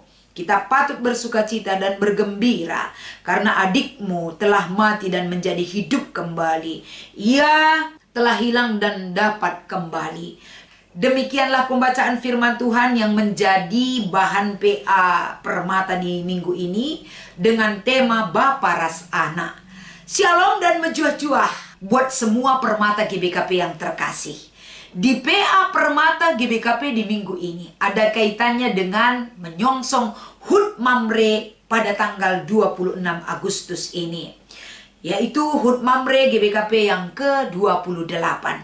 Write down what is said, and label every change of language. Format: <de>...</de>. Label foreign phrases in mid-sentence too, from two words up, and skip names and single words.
<id>Kita patut bersukacita dan bergembira, karena adikmu telah mati dan menjadi hidup kembali. Ia telah hilang dan dapat kembali." Demikianlah pembacaan firman Tuhan yang menjadi bahan PA Permata di minggu ini dengan tema Bapa Ras Anak. Shalom dan menjuah-juah buat semua Permata GBKP yang terkasih. Di PA Permata GBKP di minggu ini ada kaitannya dengan menyongsong HUT Mamre pada tanggal 26 Agustus ini, yaitu HUT Mamre GBKP yang ke-28.</id>